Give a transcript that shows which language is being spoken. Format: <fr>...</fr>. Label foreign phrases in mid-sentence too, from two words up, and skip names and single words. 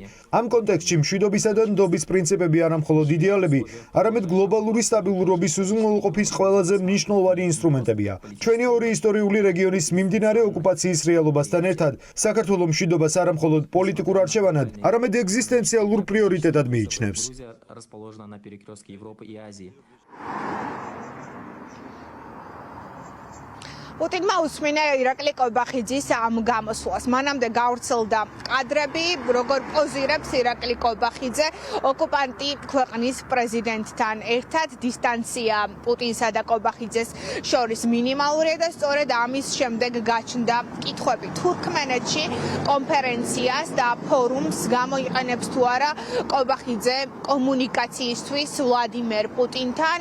<ka>ამ კონტექსტში მშვიდობისა და ნდობის პრინციპები არა მხოლოდ იდეალები, არამედ გლობალური სტაბილურობის უზრუნველყოფის ყველაზე მნიშვნელოვანი ინსტრუმენტებია. ჩვენი ორი ისტორიული რეგიონის მიმდინარე ოკუპაციის რეალობასთან ერთად, საქართველოს მშვიდობას არა მხოლოდ პოლიტიკურ არჩევანად, არამედ ეგზისტენციალურ პრიორიტეტად მიიჩნევს.</ka> <ru>Расположена на перекрестке Европы и Азии.</ru> <ka>პუტინმა უსმინა ირაკლი კობახიძის ამ გამოსვლას. მანამდე გავრცელდა კადრები, როგორ პოზირებს ირაკლი კობახიძე ოკუპანტი ქვეყნის პრეზიდენტთან ერთად. დისტანცია პუტინსა და კობახიძეს შორის მინიმალურია და სწორედ ამის შემდეგ გაჩნდა კითხვები თურქმენეთში კონფერენციას და ფორუმს გამოიყენებს თუ არა კობახიძე კომუნიკაციისთვის ვლადიმერ პუტინთან.</ka>